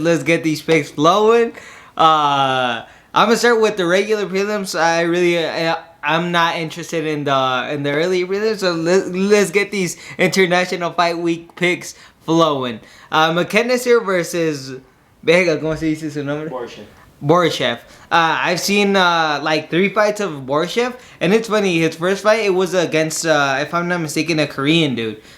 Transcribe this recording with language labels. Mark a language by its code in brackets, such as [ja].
[en] Let's get these picks flowing. I'm gonna start with the regular prelims. I'm not interested in the early release. So let's get these International Fight Week picks flowing. McKenna versus Vega, [es] ¿cómo se dice su nombre? [en] Borishev. I've seen like 3 fights of Borishev, and it's funny. His first fight, it was against, if I'm not mistaken, a Korean dude.